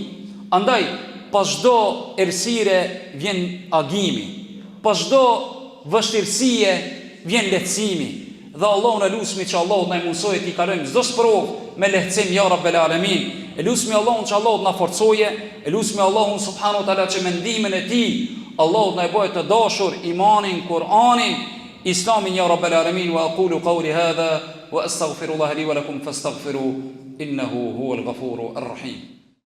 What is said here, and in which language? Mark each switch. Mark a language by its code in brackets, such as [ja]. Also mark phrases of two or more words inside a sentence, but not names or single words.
[sq] Andaj pas çdo errësire vjen agimi, pas çdo vështirësie vjen lehtësimi. Dhe Allahu në lusmi që Allahu në mundsojë t'i kalojmë çdo sprovë me lehtësim, [ar] يا رب العالمين. [sq] E lusmi Allahun që Allahu na forcoje, e lusmi Allahun [ar] سبحانه وتعالى [sq] që me ndihmën e tij Allahu na bëjë të dashur imanin, Kur'anin, Islamin, [ar] يا رب العالمين. وأقول قولي هذا وأستغفر الله لي ولكم فاستغفروا إنه هو الغفور الرحيم.